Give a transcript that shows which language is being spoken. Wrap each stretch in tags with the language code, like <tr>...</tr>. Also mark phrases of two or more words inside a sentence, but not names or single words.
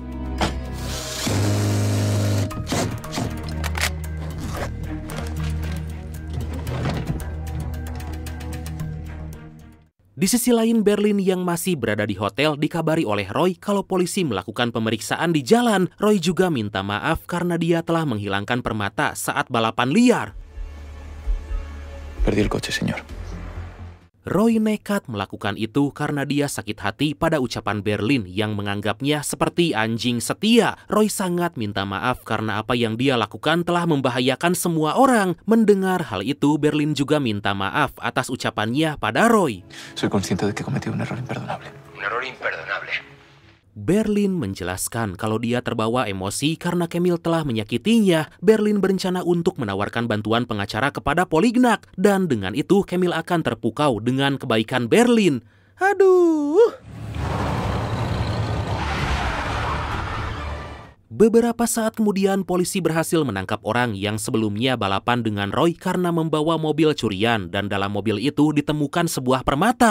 <id>Di sisi lain, Berlin yang masih berada di hotel dikabari oleh Roy kalau polisi melakukan pemeriksaan di jalan. Roy juga minta maaf karena dia telah menghilangkan permata saat balapan liar.</id> <es>Perdí el coche, señor.</es> <id>Roy nekat melakukan itu karena dia sakit hati pada ucapan Berlin yang menganggapnya seperti anjing setia. Roy sangat minta maaf karena apa yang dia lakukan telah membahayakan semua orang. Mendengar hal itu, Berlin juga minta maaf atas ucapannya pada Roy.</id> <es>Soy consciente de que he cometido un error imperdonable. Un error imperdonable.</es> <id>Berlin menjelaskan kalau dia terbawa emosi karena Camille telah menyakitinya. Berlin berencana untuk menawarkan bantuan pengacara kepada Polignac. Dan dengan itu Camille akan terpukau dengan kebaikan Berlin. Aduh. Beberapa saat kemudian polisi berhasil menangkap orang yang sebelumnya balapan dengan Roy karena membawa mobil curian dan dalam mobil itu ditemukan sebuah permata.</id>